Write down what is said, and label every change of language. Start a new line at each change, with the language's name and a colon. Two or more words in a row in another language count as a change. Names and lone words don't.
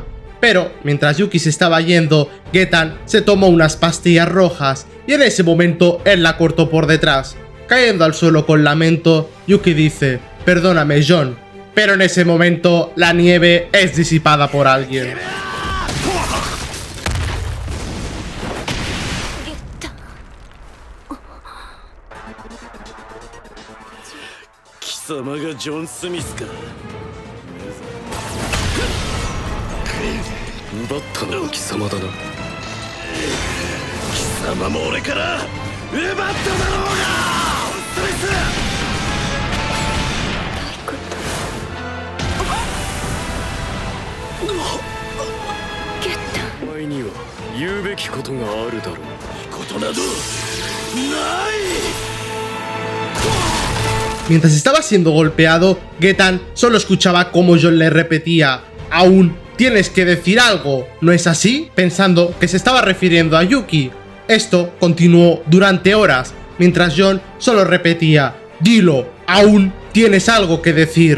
Spanish: Pero, mientras Yuki se estaba yendo, Getan se tomó unas pastillas rojas, y en ese momento él la cortó por detrás. Cayendo al suelo con lamento, Yuki dice: "Perdóname, John". Pero en ese momento, la nieve es disipada por alguien.
Japanese: 貴様がジョン・スミスか。奪ったのは貴様だな。貴様も俺から奪っただろうが、スミス。お前には言うべきことがあるだろう。ことなどない。
Spanish: Mientras estaba siendo golpeado, Getan solo escuchaba cómo John le repetía: "Aún tienes que decir algo, ¿no es así?", pensando que se estaba refiriendo a Yuki. Esto continuó durante horas, mientras John solo repetía: "Dilo, aún tienes algo que decir".